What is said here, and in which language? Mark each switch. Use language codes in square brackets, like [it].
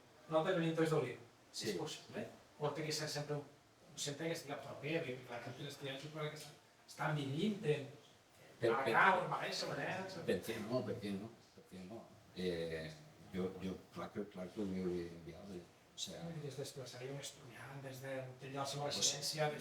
[ca] Nosaltres venim tots d'Oliu. Sí. És possible? O té que ser sempre un centre que estigui a proper, que la gent dels estudiants que estan vivint acá o en València, [es] ¿Por qué no? ¿Por qué no? Yo claro que lo veo viable. O sea, [ca] des desplaçaria un estudiant des de la seva residència,